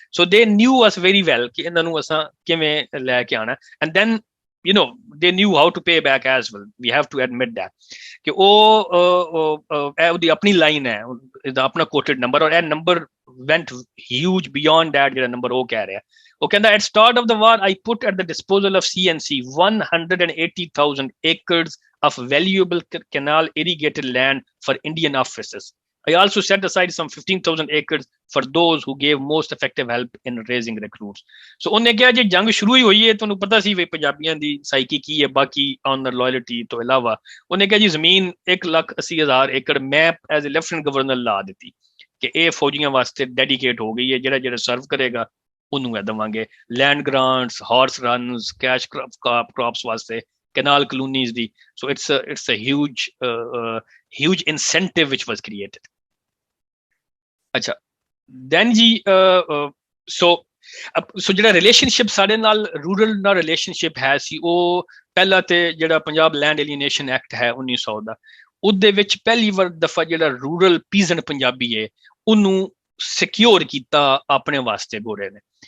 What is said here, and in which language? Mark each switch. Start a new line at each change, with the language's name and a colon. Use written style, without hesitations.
English: so they knew us very well
Punjabi: ਕਿ ਇਹਨਾਂ ਨੂੰ ਅਸਾਂ ਕਿਵੇਂ ਲੈ ਕੇ ਆਉਣਾ.
English: and then you know they knew how to pay back as well, we have to admit that
Punjabi: ਕਿ ਉਹ ਉਹਦੀ ਆਪਣੀ ਲਾਈਨ ਹੈ, ਇਹਦਾ ਆਪਣਾ ਕੋਟਡ ਨੰਬਰ, ਔਰ ਇਹ number
English: went huge beyond that
Punjabi: ਜਿਹੜਾ ਨੰਬਰ ਉਹ ਕਹਿ ਰਿਹਾ. ਉਹ ਕਹਿੰਦਾ
English: at start of the war I put at the disposal of CNC 180,000 acres of valuable canal irrigated land for Indian officers. I also set aside some 15,000 acres for those who gave most effective help in raising recruits.
Punjabi: So ਉਹਨੇ ਕਿਹਾ ਜੇ ਜੰਗ ਸ਼ੁਰੂ ਹੀ ਹੋਈ ਹੈ, ਤੁਹਾਨੂੰ ਪਤਾ ਸੀ ਵੀ ਪੰਜਾਬੀਆਂ ਦੀ ਸਾਈਕੀ ਕੀ ਹੈ ਬਾਕੀ ਆਨਰ ਲਾਇਲਟੀ ਤੋਂ ਇਲਾਵਾ. ਉਹਨੇ ਕਿਹਾ ਜੀ ਜ਼ਮੀਨ 1,80,000 ਏਕੜ ਮੈਂ ਐਜ਼ ਅ ਲੈਫਟੀਨੈਂਟ ਗਵਰਨਰ ਲਾ ਦਿੱਤੀ ਕਿ ਇਹ ਫੌਜੀਆਂ ਵਾਸਤੇ ਡੈਡੀਕੇਟ ਹੋ ਗਈ ਹੈ, ਜਿਹੜਾ ਸਰਵ ਕਰੇਗਾ ਉਹਨੂੰ ਇਹ ਦੇਵਾਂਗੇ.
English: Land grants, horse runs, cash crops ਵਾਸਤੇ, canal colonies ਦੀ. So it's a huge incentive which was created.
Punjabi: ਅੱਛਾ then ਜੀ so ਜਿਹੜਾ ਰਿਲੇਸ਼ਨਸ਼ਿਪ ਸਾਡੇ ਨਾਲ ਰੂਰਲ ਨਾਲ ਰਿਲੇਸ਼ਨਸ਼ਿਪ ਹੈ ਸੀ, ਉਹ ਪਹਿਲਾ ਤੇ ਜਿਹੜਾ ਪੰਜਾਬ ਲੈਂਡ ਏਲੀਨੇਸ਼ਨ ਐਕਟ ਹੈ 1900 ਦਾ, ਉਹਦੇ ਵਿੱਚ ਪਹਿਲੀ ਵਾਰ ਦਫਾ ਜਿਹੜਾ ਰੂਰਲ ਪੀਜ਼ਨ ਪੰਜਾਬੀ ਹੈ ਉਹਨੂੰ ਸਿਕਿਉਰ ਕੀਤਾ ਆਪਣੇ ਵਾਸਤੇ ਗੋਰੇ ਨੇ.